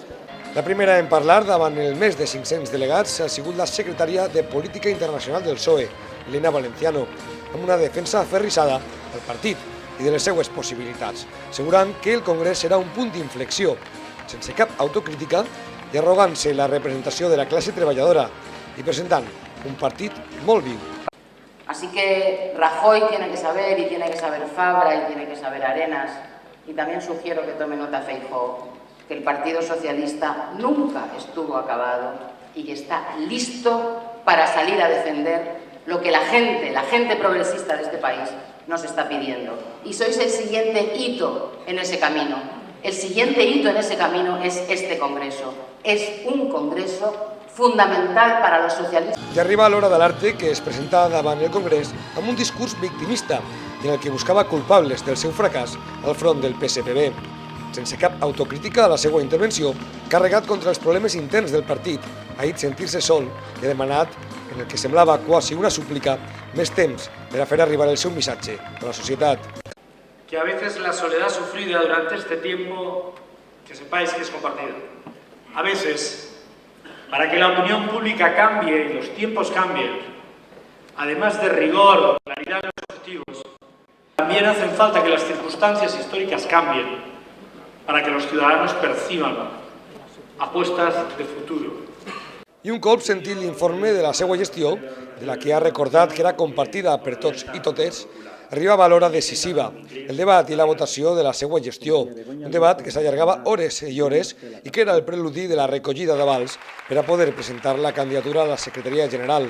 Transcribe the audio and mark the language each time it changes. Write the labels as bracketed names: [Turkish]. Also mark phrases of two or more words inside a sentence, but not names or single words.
[Catalan] La primera en parlar davant el més de 500 delegats ha sigut la secretària de Política Internacional del PSOE, Elena Valenciano, amb una defensa aferrissada del partit i de les seues possibilitats, assegurant que el Congrés serà un punt d'inflexió, sense cap autocrítica i arrogant-se la representació de la classe treballadora i presentant un partit molt viu. [Spanish] Así que Rajoy tiene que saber, y tiene que saber Fabra, y tiene que saber Arenas, y también sugiero que tome nota Feijóo, que el Partido Socialista nunca estuvo acabado y que está listo para salir a defender lo que la gente progresista de este país nos está pidiendo. Y sois el siguiente hito en ese camino. El siguiente hito en ese camino es este Congreso. Es un Congreso fundamental para los socialistas. [Catalan] I arriba l'hora de l'Arte, que es presenta davant el Congrés amb un discurs victimista en el que buscava culpables del seu fracàs al front del PSPB. Sense cap autocrítica a la seva intervenció, carregat contra els problemes interns del partit, ha dit sentir-se sol i ha demanat, en el que semblava quasi una súplica, més temps per a fer arribar el seu missatge a la societat. [Spanish] Que a veces la soledad sufrida durante este tiempo, que sepáis que es compartida. A veces, para que la opinión pública cambie y los tiempos cambien, además de rigor, claridad en los objetivos, también hacen falta que las circunstancias históricas cambien para que los ciudadanos perciban apuestas de futuro. [Catalan] I un cop sentit l'informe de la seva gestió, de la que ha recordat que era compartida per tots i totes, arribava l'hora decisiva, el debat i la votació de la seva gestió, un debat que s'allargava hores i hores i que era el preludi de la recollida d'avals per a poder presentar la candidatura a la secretaria general.